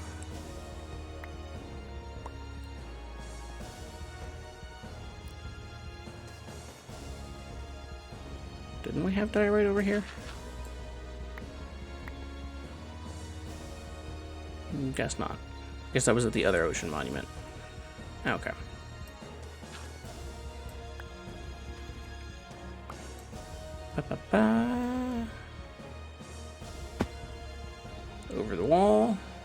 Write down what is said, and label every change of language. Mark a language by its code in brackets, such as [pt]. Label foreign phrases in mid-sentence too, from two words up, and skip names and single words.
[en] Didn't we have diorite over here? Guess not. Guess that was at the other ocean monument. Okay. Ba-ba-ba. Over the wall.